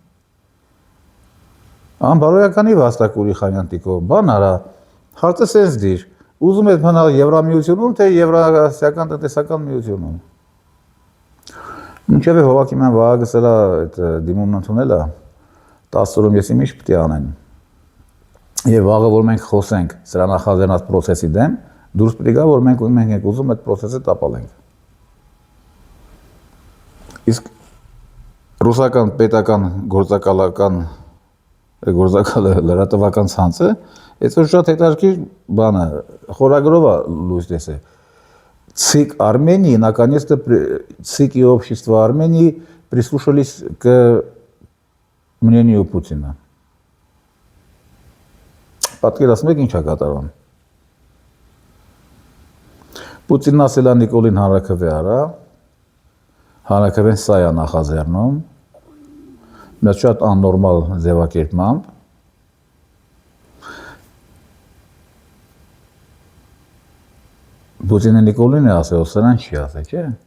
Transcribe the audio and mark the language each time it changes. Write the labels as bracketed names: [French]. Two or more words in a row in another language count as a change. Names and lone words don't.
[Armenian] Անբարոյականի վաստակ Ուրիխանյան Տիկո, բան արա, հարցը սենց դիր, ուզում ես մնալ Եվրամիությունում, թե Եվրասիական տնտեսական միությունում։ Մինչև Հովակիմյան Վահագը սրա դիմումն ընդունել է, 10 օրում ես ինչ պետք է անեն։ Եվ վաղը որ մենք խոսենք սրա նախաձեռնած process-ի դեմ, դուրս պետք է որ մենք ենք ուզում այդ process-ը տապալենք։ Իսկ ռուսական պետական գործակալը լրատվական ցանցը այսօր շատ հետաքրքիր բան է, խորագրով է լույս տեսել։ [Russian] ЦИК Армении наконец-то ЦИК и общество Армении прислушались к мнению Путина. [Armenian] Պատկերացնում եք ինչ է կատարվում։ Պուտինն ասել է Նիկոլին հանրաքվե արա, հանրաքվեն սա է նախաձեռնում, մեծ շատ աննորմալ ձևակերպմամբ, Պուտինը Նիկոլին է ասել, սրան չի ասել, չէ՞։